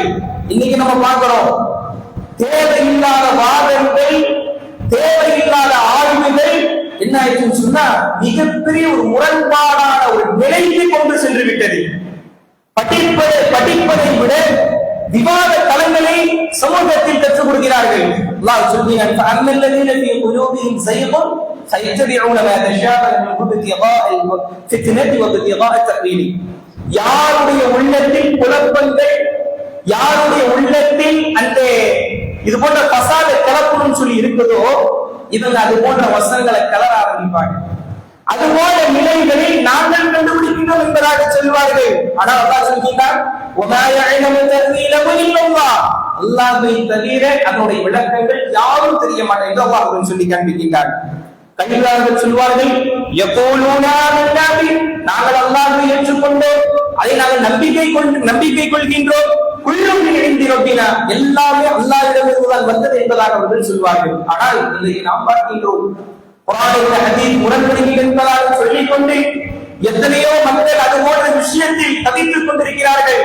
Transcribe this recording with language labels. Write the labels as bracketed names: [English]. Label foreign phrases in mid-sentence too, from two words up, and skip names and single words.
[Tamil] இன்னைக்கு நம்ம பார்க்கிறோம், தேவையில்லாத வாதங்கள், தேவையில்லாத ஆய்வுகள் என்ன ஆயிடுச்சுன்னு சொன்னா மிகப்பெரிய ஒரு முரண்பாடான ஒரு நிலைக்கு கொண்டு சென்று விட்டது. படிப்பதை விட விவாத களங்களை சமூகத்தில் கற்றுக் கொடுக்கிறார்கள். அல்லாஹ் சொல்கிறான், [Arabic] فَأَمَّا فِي قُلُوبِهِمْ زَيْغٌ فَيَتَّبِعُونَ مَا تَشَابَهَ مِنْهُ ابْتِغَاءَ الْفِتْنَةِ وَابْتِغَاءَ تَأْوِيلِهِ. [Tamil] யாருடைய உள்ளத்தில் குழப்பங்கள், யாருடைய உள்ளத்தில் அந்த இது போன்ற பசாத கலப்புன்னு சொல்லி இருக்குதோ, இவங்க அது போன்ற வசனங்களை கலர ஆரம்பிப்பாங்க. அது போன்ற நிலைகளில் நாங்கள் கண்டுபிடிக்கின்றோம் என்பதாக சொல்வார்கள். ஆனால் அல்லாஹ் சொல்கிறார், [Arabic] وَمَا يَعْلَمُ تَأْوِيلَهُ إِلَّا اللَّهُ. [Tamil] அல்லாஹ்வை தவிர அதனுடைய விளக்கங்கள் யாரும் தெரிய மாட்டாங்க என்று அல்லாஹ் சொல்லி காண்பிக்கின்றார். கல்வியாளர்கள் சொல்வார்கள், [Arabic] يَقُولُونَ آمَنَّا بِهِ. [Tamil] நாங்கள் அல்லாஹ்வை ஏற்றுக்கொண்டோம், அதை நாங்கள் நம்பிக்கை கொள்கின்றோம். [Arabic] كل من عند ربنا, [Tamil] எல்லாமே அல்லாஹ்விடமிருந்து வந்தது என்பதாக அவர்கள் சொல்வார்கள். ஆனால் இன்றைக்கு நாம் பார்க்கின்றோம், குர்ஆனுக்கு ஹதீஸ் முரண்படுகிறது என்பதாக சொல்லிக் கொண்டு எத்தனையோ மக்கள் அது போன்ற விஷயத்தில் தவித்துக் கொண்டிருக்கிறார்கள்.